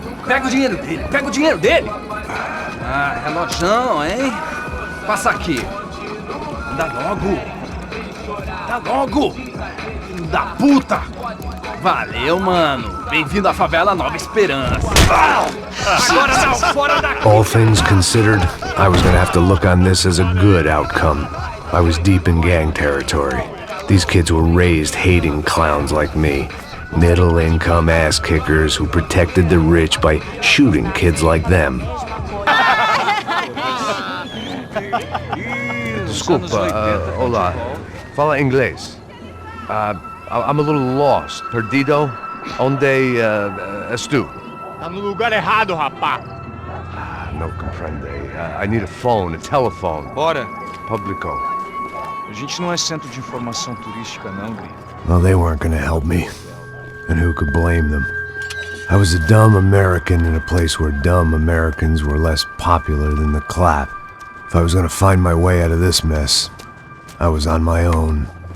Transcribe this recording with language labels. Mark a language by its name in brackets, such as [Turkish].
[Portuguese] Pega o dinheiro dele, pega o dinheiro dele! Ah, relojão, hein? Passa aqui. Anda logo! Anda logo! Filho da puta! Valeu, mano! Bem-vindo à favela Nova Esperança! Agora não, fora daqui! [English] All things considered, I was gonna have to look on this as a good outcome. I was deep in gang territory. These kids were raised hating clowns like me. Middle-income ass-kickers who protected the rich by shooting kids like them. [Portuguese] Desculpa, olá. Fala inglês. [English] I'm a little lost. [Portuguese] Perdido? Onde és tu? Tá no lugar errado, rapá. [Spanish] No comprende. [English] I need a phone, a telephone. [Portuguese] Bora. Publico. A gente não é centro de informação turística, não, gringo. [English] Well, they weren't gonna help me. And who could blame them? I was a dumb American in a place where dumb Americans were less popular than the clap. If I was gonna find my way out of this mess, I was on my own.